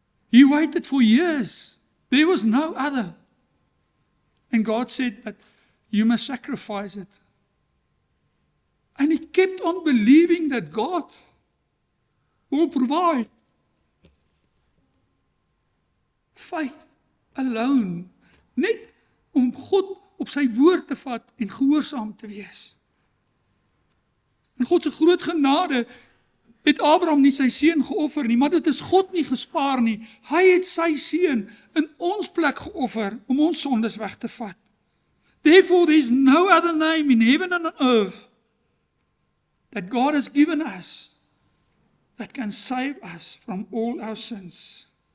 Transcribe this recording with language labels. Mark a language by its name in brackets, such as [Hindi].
[English] He waited for years. There was no other. And God said that you must sacrifice it. And he kept on believing that God will provide. Faith alone. [Afrikaans] Net om God op sy woord te vat en gehoorsaam te wees. En God se groot genade het Abraham nie sy seun geoffer nie, maar dit is God nie gespaar nie. Hy het sy seun in ons plek geoffer om ons sondes weg te vat. [English] Therefore there is no other name in heaven and on earth that God has given us that can save us from all our sins.